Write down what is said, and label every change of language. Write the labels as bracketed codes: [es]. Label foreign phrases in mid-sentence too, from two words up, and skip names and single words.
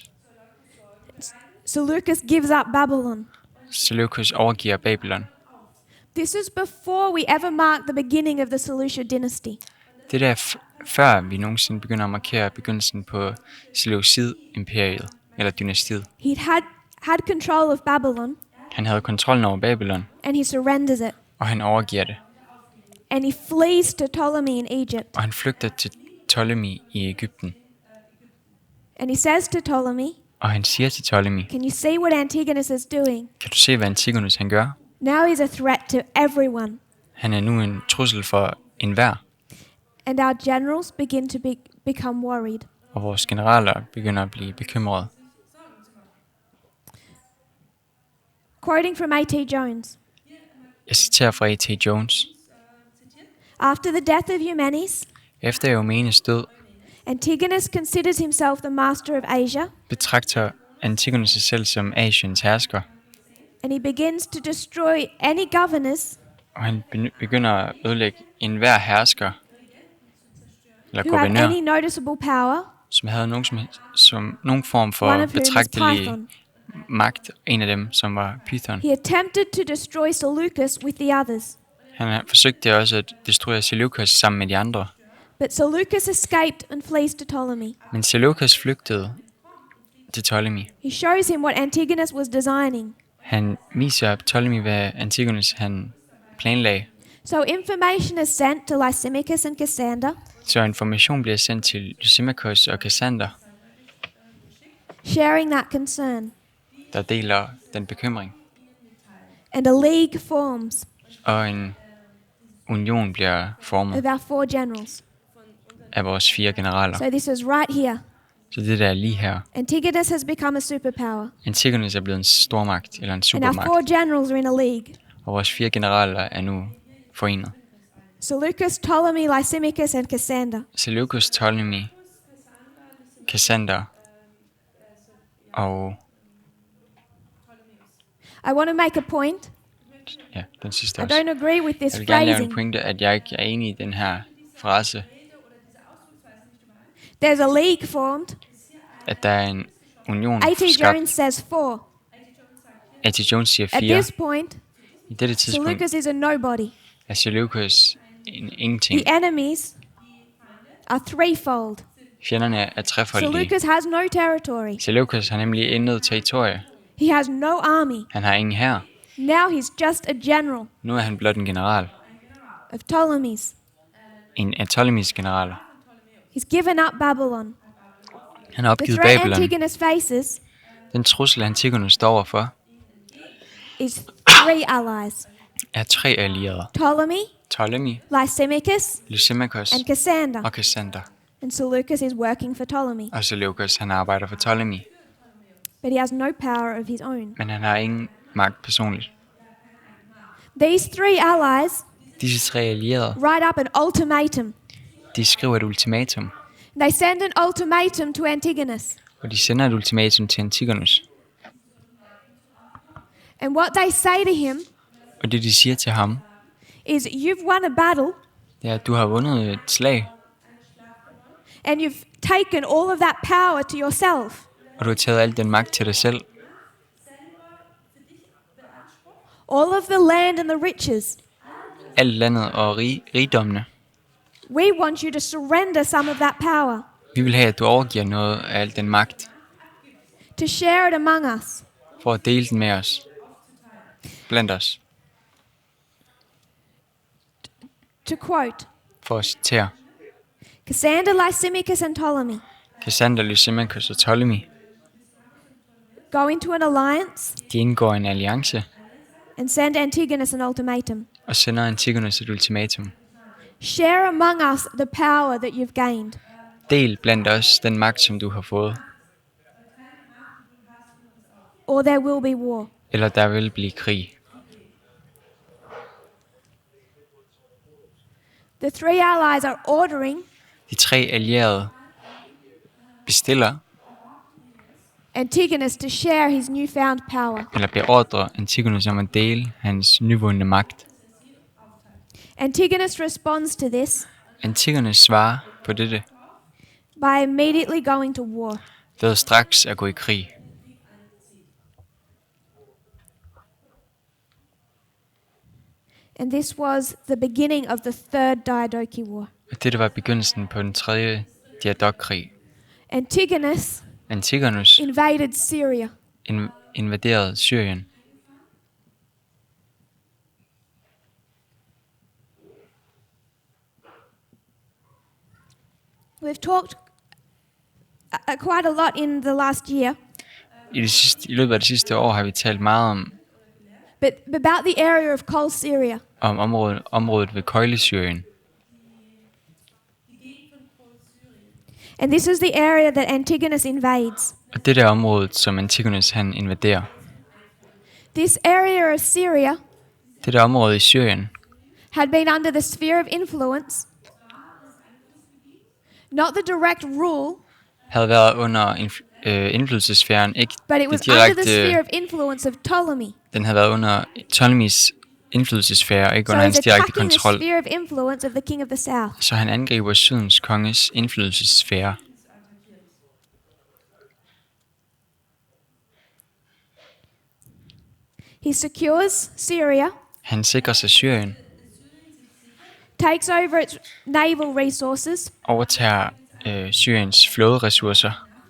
[en] Seleucus gives up Babylon. [da] Seleukos overgiver Babylon. [en] This is before we ever mark the beginning of the Seleucid dynasty. [da] Det er før vi nogensinde begynder at markere begyndelsen på Seleucid-imperiet, eller dynastiet. [en] He had control of Babylon, [da] Han havde kontrollen over Babylon, [en] and he surrenders it. [da] og han overgiver det. [en] And he flees to Ptolemy in Egypt. [da] Og han flygter til Ptolemy i Egypten. [en] And he says to Ptolemy, [da] Og han siger til Ptolemy, [en] can you see what Antigonus is doing? [da] kan du se, hvad Antigonus han gør? [en] Now he's a threat to everyone. [da] Han er nu en trussel for enhver, [en] And our generals begin to become worried. [da] og vores generaler begynder at blive bekymrede. [en] Quoting from A.T. Jones. [da] Jeg citerer fra A.T. Jones. [en] After the death of Eumenes, [da] Efter Eumenes død, [en] Antigonus considers himself the master of Asia, [da] betragter Antigonus sig selv som Asiens hersker, [en] and he begins to destroy any governors [da] og han begynder at ødelægge enhver hersker, eller [en] who have [da] guvernør, [en] any noticeable power, [da] som havde nogen form [en] one [da] for [en] of whom is [da] betragtelig [en] Python. [da] magt. En af dem, som var Python. [en] He attempted to destroy Seleucus with the others, [da] Han forsøgte også at destruere Seleukos sammen med de andre. [en] but Seleucus escaped and flees to Ptolemy. [da] Men Seleukos flygtede til Ptolemy. [en] He shows him what Antigonus was designing. [da] Han viser Ptolemy, hvad Antigonus han planlagde. [en] So information is sent to Lysimachus and Cassander, [da] Så information bliver sendt til Lysimachus og Cassander, [en] sharing that concern. [da] der deler den bekymring. [en] And a league forms [da] Og en union bliver formet [en] of our 4 generals. [da] af vores 4 generaler. [en] So this is right here. [da] Så det der er lige her. [en] Antigonus has become a superpower. [da] Antigonus er blevet en stormagt, eller en [en] And our [da] supermagt. [en] 4 generals are in a league. [da] Og vores 4 generaler er nu forenet. [en] Seleucus, Ptolemy, Lysimachus, and Cassander. [da] Seleukos, Ptolemy, Cassander og [en] I want to make a point. [da] ja, den sidste [en] I [da] også. [en] don't agree with this [da] Jeg vil gerne lave en [en] phrasing. [da] pointe, at jeg ikke er enig i den her frase, [en] There's a league formed. [da] at der er en union [en] A.T. [da] skabt. [en] Jones says 4. [da] A.T. Jones siger [en] At [da] 4. [en] this point, [da] I dette tidspunkt [en] Seleucus is a nobody. [da] er Seleukos ingenting. [en] The enemies are threefold. [da] Fjenderne er trefoldige. [en] Seleucus has no territory. [da] Seleukos har nemlig intet territorie. [en] He has no army. [da] Han har ingen hær. [en] Now he's just a general [da] Nu er han blot en general. [en] of Ptolemy's. [da] En af Ptolemys generaler. [en] He's given up Babylon. [da] Han har [en] The [da] opgivet [en] threat [da] Babylon. [en] Antigonus faces [da] Den trussel, Antigonus står overfor, [en] is 3 allies. [da] er 3 allierede. [en] Ptolemy, [da] Ptolemy, [en] Lysimachus, [da] Lysimachus [en] and Cassander. [da] og Cassander. [en] And Seleucus is working for Ptolemy. [da] Og Seleukos, han arbejder for Ptolemy. [en] But he has no power of his own. [da] Men han har ingen magt personligt. [en] These 3 allies [da] Disse 3 allierede, [en] write up an ultimatum. [da] de skriver et ultimatum. [en] They send an ultimatum to Antigonus. [da] Og de sender et ultimatum til Antigonus. [en] And what they say to him [da] Og det de siger til ham, [en] is, you've won a battle [da] det er, at du har vundet et slag, [en] and you've taken all of that power to yourself. [da] og du har taget al den magt til dig selv. [en] all of the land and the riches. [da] alt landet og rigdommene. [en] We want you to surrender some of that power, [da] Vi vil have, at du overgiver noget af al den magt, [en] to share it among us. [da] for at dele den med os, blandt os, [en] To quote, [da] for at citere. [en] Cassander, Lysimachus, and Ptolemy [da] Cassander, Lysimachus og Ptolemy, [en] go into an alliance [da] de indgår en alliance [en] and send Antigonus an ultimatum. [da] og sender Antigonus et ultimatum. [en] Share among us the power that you've gained. [da] Del blandt os den magt, som du har fået, [en] Or there will be war. [da] eller der vil blive krig. [en] The three allies are ordering [da] De 3 allierede bestiller [en] Antigonus to share his newfound power. [da] eller beordrer Antigonus om at dele hans nyvundne magt. [en] Antigonus responds to this [da] Antigonus svarer på dette [en] by immediately going to war. [da] ved straks at gå i krig. [en] And this was the beginning of the third Diadok-Krig war. [da] Og dette var begyndelsen på den 3. Diadok-krig. [en] Antigonus [da] Antigonus [en] invaded Syria. [da] invaderede Syrien. [en] We've talked quite a lot in the last year [da] I løbet af det sidste år har vi talt meget om [en] but about the area of Cold Syria. [da] området ved Køjle-Syrien. [en] And this is the area that Antigonus invades. [da] Og det er området, som Antigonus han invaderer. [en] This area of Syria [da] Det er området i Syrien [en] had been under the sphere of influence, not the direct rule, [da] havde været under indflydelsesfæren, ikke [en] but it was [da] det [en] under the [da] direkte. [en] sphere of influence of Ptolemy. [da] Den havde været under Ptolemys indflydelsesfære, ikke [en] So [da] under hans [en] he's [da] direkte [en] attacking the [da] kontrol. [en] sphere of influence of the king of the south. [da] Så han angriber Sydens konges indflydelsesfære. [en] He secures Syria, [da] Han sikrer sig Syrien, [en] takes over its naval resources, [da] overtager Syriens flåderessourcer